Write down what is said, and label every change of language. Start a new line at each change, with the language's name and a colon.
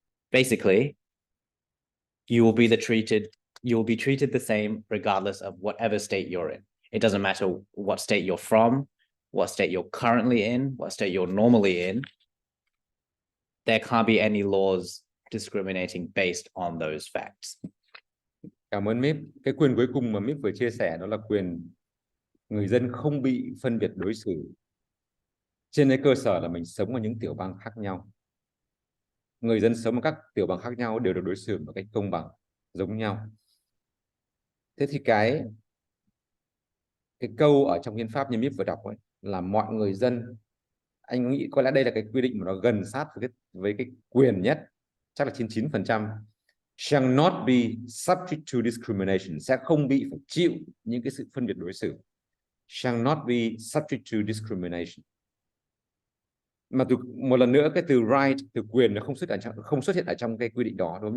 English: Basically, you will be treated the same regardless of whatever state you're in. It doesn't matter what state you're from, what state you're currently in, what state you're normally in. There can't be any laws discriminating based on those facts.
Vietnamese: Cảm ơn Mip. Cái quyền cuối cùng mà Mip vừa chia sẻ đó là quyền người dân không bị phân biệt đối xử trên cái cơ sở là mình sống ở những tiểu bang khác nhau. Người dân sống ở các tiểu bang khác nhau đều được đối xử một cách công bằng, giống nhau. Thế thì cái câu ở trong hiến pháp như Mip vừa đọc ấy là mọi người dân, anh nghĩ có lẽ đây là cái quy định mà nó gần sát với cái quyền nhất, chắc là 99%,
English: shall not be subject to discrimination,
Vietnamese: sẽ không bị phải chịu những cái sự phân biệt đối xử.
English: Shall not be subject to discrimination.
Vietnamese: Mà một lần nữa cái từ right, từ quyền nó không xuất hiện ở trong cái quy định đó, đúng không?